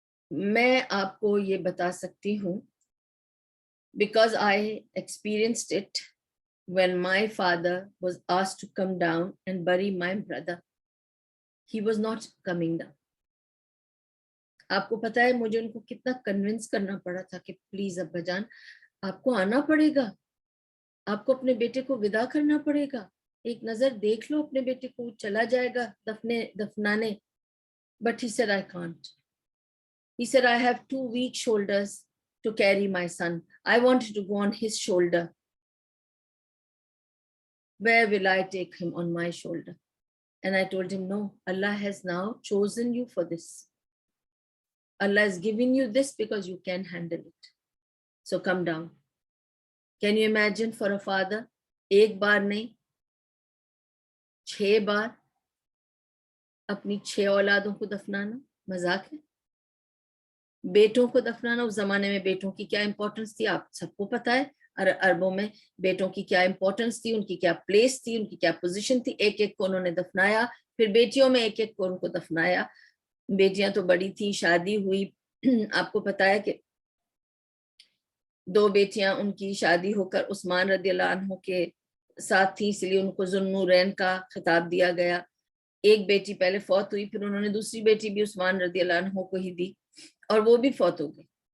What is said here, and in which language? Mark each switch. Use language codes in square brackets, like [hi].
[ur] میں آپ کو یہ بتا سکتی ہوں [en] because I experienced it when my father was asked to come down and bury my brother. He was not coming down. [ur] آپ کو پتا ہے مجھے ان کو کتنا کنونس کرنا پڑا تھا کہ پلیز ابا جان آپ کو آنا پڑے گا, آپ کو اپنے بیٹے کو ودا کرنا پڑے گا, ایک نظر دیکھ لو اپنے بیٹے کو, چلا جائے گا دفنانے. [en] But he said I can't. He said I have 2 weak shoulders to carry my son. I wanted to go on his shoulder. Where will I take him on my shoulder? And I told him, no, Allah has now chosen you for this. Allah is giving you this because you can handle it. So come down. Can you imagine for a father, [ur] ایک بار نہیں 6 بار اپنی 6 اولادوں کو دفنانا مذاق ہے؟ بیٹوں کو دفنانا, اس زمانے میں بیٹوں کی کیا امپورٹنس تھی آپ سب کو پتا ہے. عربوں میں بیٹوں کی کیا امپورٹنس تھی, ان کی کیا پلیس تھی, ان کی کیا پوزیشن تھی. ایک ایک کو انہوں نے دفنایا, پھر بیٹیوں میں ایک ایک کو ان کو دفنایا. بیٹیاں تو بڑی تھی, شادی ہوئی. آپ کو پتا ہے کہ 2 بیٹیاں ان کی شادی ہو کر عثمان رضی اللہ عنہ کے ساتھ تھی, اس لیے ان کو ذو النورین کا خطاب دیا گیا. ایک بیٹی پہلے فوت ہوئی, پھر انہوں نے دوسری بیٹی بھی عثمان رضی اللہ عنہ کو ہی دی, اور وہ بھی فوت ہو گئی.